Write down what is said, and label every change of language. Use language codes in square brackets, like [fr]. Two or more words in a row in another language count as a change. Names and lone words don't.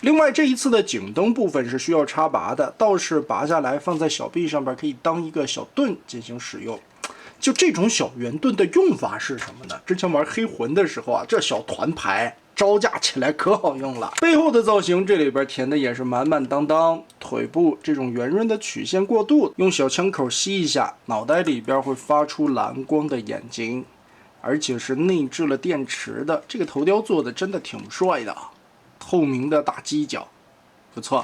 [zh] 另外這一次的警燈部分是需要插拔的，倒是拔下來放在小臂上邊，可以当一個小盾進行使用。就這種小圆盾的用法是什麼呢？之前玩黑魂的时候啊，这小团牌招架起来可好用了。背後的造型這裡邊填的也是滿滿當當，腿部這種圓潤的曲線過渡，用小槍口吸一下，腦袋裡邊會發出藍光的眼睛，而且是內置了電池的。這個頭雕做的真的挺帥的，透明的大犄角，不錯。